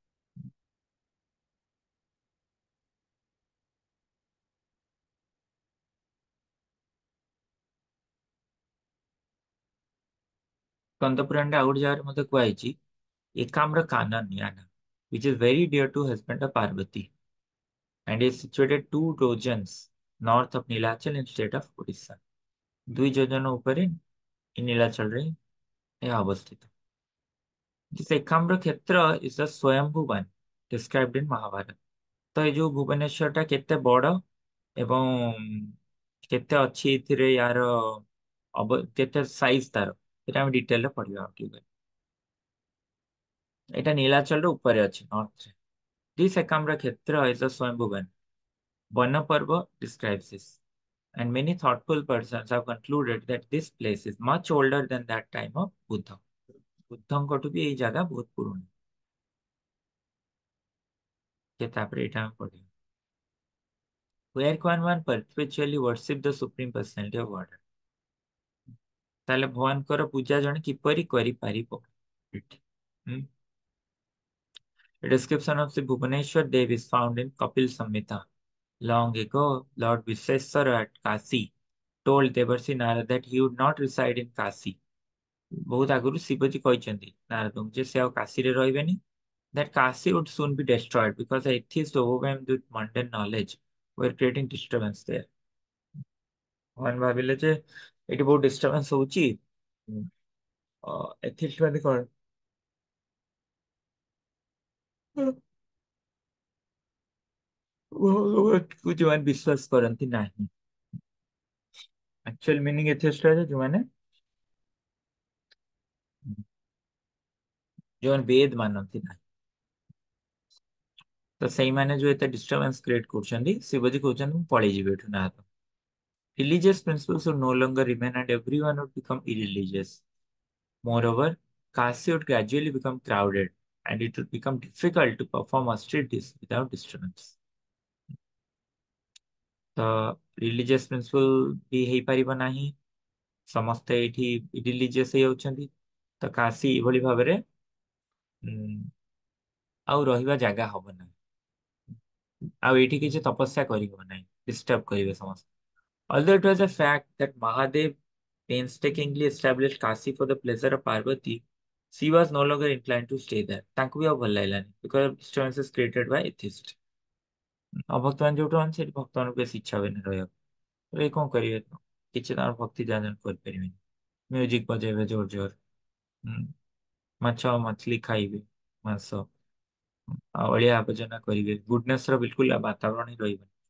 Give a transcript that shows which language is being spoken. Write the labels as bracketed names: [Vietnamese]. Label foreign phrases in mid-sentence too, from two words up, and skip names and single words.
[Odia] ସ୍କନ୍ଦ ପୁରାଣରେ ଆଉ ଗୋଟେ ଜାଗାରେ ମଧ୍ୟ କୁହାଯାଇଛି ଏକାମ୍ର କାନନ ୟାନା [English] which is very dear to husband of Parvati and is situated 2 yojas north of Nilachal in state of Odisha। [Odia] 2 ଯୋଜନ ଉପରେ ନୀଳାଚଳରେ ଏହା ଅବସ୍ଥିତ। [English] This ଏକାମ୍ର କ୍ଷେତ୍ର is a ସ୍ୱୟଂଭୁ one described in Mahabharata। [Odia] ତ ଏଇ ଯୋଉ ଭୁବନେଶ୍ୱର ଟା କେତେ ବଡ ଏବଂ କେତେ ଅଛି ଏଥିରେ ୟାର କେତେ ସାଇଜ ତାର, ସେଟା ଆମେ ଡିଟେଲରେ ପଢିବା ଆଉ ଟିକେ। ଏଇଟା ନୀଳାଚଳର ଉପରେ ଅଛି ନର୍ଥରେ। [English] This ଏକାମ୍ର କ୍ଷେତ୍ର is a ସ୍ୱୟଂଭୁ one। ବନ ପର୍ବ describes this and many thoughtful persons have concluded that this place is much older than that time of Buddha। [Odia] ବୁଦ୍ଧଙ୍କଠୁ ବି ଏଇ ଜାଗା ବହୁତ ପୁରୁଣା। ଯେ ତାପରେ ଏଇଟା ଆମେ ପଢିବା [English] where can one perpetually worship the supreme personality of Godhead। [Odia] ତାହେଲେ ଭଗବାନଙ୍କର ପୂଜା ଜଣେ କିପରି କରିପାରିବ ଏଠି। ହୁଁ? [English] A description of the Bhubaneswar Dev is found in Kapil Samhita। Long ago, Lord Vishweswara at Kasi told Devarsi Narad that he would not reside in Kasi। [Odia] ବହୁତ ଆଗରୁ ଶିବଜୀ କହିଛନ୍ତି ନାରଦଙ୍କୁ ଯେ ସେ ଆଉ କାଶୀରେ ରହିବେନି, [English] that Kasi would soon be destroyed because the atheists overwhelmed with mundane knowledge were creating disturbance there। [Odia] ଭଗବାନ ଭାବିଲେ ଯେ ଏଠି ବହୁତ ଡିଷ୍ଟର୍ବାନ୍ସ ହଉଛି, ଏଥିଷ୍ଟ ମାନେ କଣ ଭଗବତକୁ ଯୋଉମାନେ ବିଶ୍ୱାସ କରନ୍ତି ନାହିଁ। [English] actual meaning atheist [Odia] ଯୋଉମାନେ ଯୋଉମାନେ ବେଦ ମାନନ୍ତି ନାହିଁ, ତ ସେଇମାନେ ଯୋଉ ଏତେ [English] disturbance create [Odia] କରୁଛନ୍ତି, ଶିବଜୀ କହୁଛନ୍ତି ମୁଁ ପଳେଇଯିବି ଏଠୁ ନା ତ। [English] Religious principles would no longer remain and everyone would become irreligious। Moreover, Kasi would gradually become crowded and it would become difficult to perform austerities without disturbance। [Odia] ତ [English] religious principle [Odia] ବି ହେଇପାରିବ ନାହିଁ, ସମସ୍ତେ ଏଇଠି ରିଲିଜିୟସ୍ ହେଇଯାଉଛନ୍ତି, ତ କାଶୀ ଏଭଳି ଭାବରେ ଉଁ, ଆଉ ରହିବା ଜାଗା ହବ ନାହିଁ, ଆଉ ଏଇଠି କିଛି ତପସ୍ୟା କରିହବ ନାହିଁ, ଡିଷ୍ଟର୍ବ କରିବେ ସମସ୍ତେ। [English] Although it was a fact that Mahadev painstakingly established Kasi for the pleasure of Parvati, she was no longer inclined to stay there। [Odia] ତାଙ୍କୁ ବି ଆଉ ଭଲ ଲାଗିଲାନି [English] because of disturbances created by atheists। [Odia] ଅଭକ୍ତ ମାନେ ଯୋଉଠୁ ଆନ୍ତି ସେଠି ଭକ୍ତ ମାନଙ୍କୁ ବେଶୀ ଇଚ୍ଛା ହୁଏନି ରହିବାକୁ, ତ ଏଇ କଣ କରିବେ, କିଛି ତାଙ୍କର ଭକ୍ତି ଯାଜନ କରିପାରିବେନି। ମ୍ୟୁଜିକ ବଜେଇବେ ଜୋର ଜୋର, ହୁଁ, ମାଛ ମଛଲି ଖାଇବେ, ମାଂସ ଆଉ ଅଳିଆ ଆବର୍ଜନା କରିବେ, ଗୁଡନେସ ର ବିଲକୁଲ ବାତାବରଣ ହିଁ ରହିବନି।